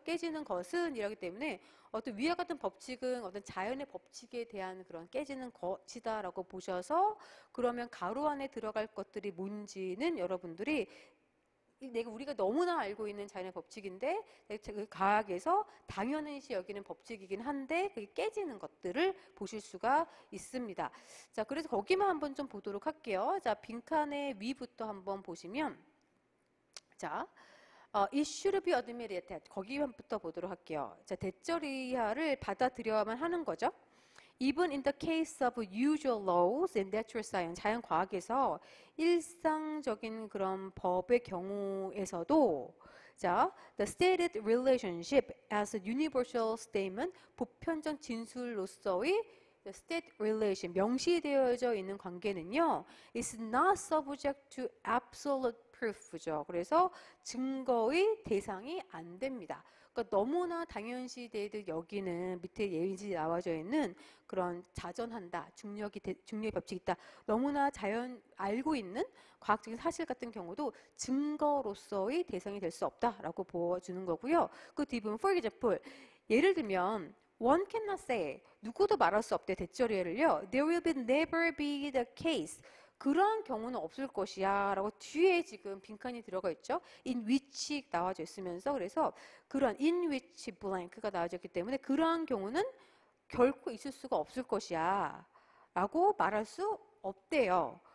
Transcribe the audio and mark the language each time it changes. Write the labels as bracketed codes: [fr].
[ko] 깨지는 것은 이라기 때문에 어떤 위와 같은 법칙은 어떤 자연의 법칙에 대한 그런 깨지는 것이다라고 보셔서 그러면 가로 안에 들어갈 것들이 뭔지는 여러분들이 우리가 너무나 알고 있는 자연의 법칙인데 그 과학에서 당연시 여기는 법칙이긴 한데 그게 깨지는 것들을 보실 수가 있습니다. 자, 그래서 거기만 한번 좀 보도록 할게요. 자, 빈칸의 위부터 한번 보시면 자, [en] it should be admitted that [ko] 거기부터 보도록 할게요. 자, 대절이하를 받아들여야만 하는 거죠. [en] Even in the case of usual laws in natural science, [ko] 자연과학에서 일상적인 그런 법의 경우에서도 자, [en] the stated relationship as a universal statement, [ko] 보편적 진술로서의 [en] the state relation, [ko] 명시되어져 있는 관계는요, [en] is not subject to absolute proof죠. [ko] 그래서 증거의 대상이 안 됩니다. 그러니까 너무나 당연시되듯 여기는 밑에 예시 나와져 있는 그런 자전한다, 중력의 법칙이 있다. 너무나 자연 알고 있는 과학적인 사실 같은 경우도 증거로서의 대상이 될 수 없다라고 보여주는 거고요. 그 뒤부분, [en] for example, [ko] 예를 들면 [en] one cannot say, [ko] 누구도 말할 수 없대 대절예를요. [en] There will never be the case. [ko] 그런 경우는 없을 것이야 라고 뒤에 지금 빈칸이 들어가 있죠. in which 나와져 있으면서 그래서 그런 in which blank가 나와져 있기 때문에 그러한 경우는 결코 있을 수가 없을 것이야 라고 말할 수 없대요.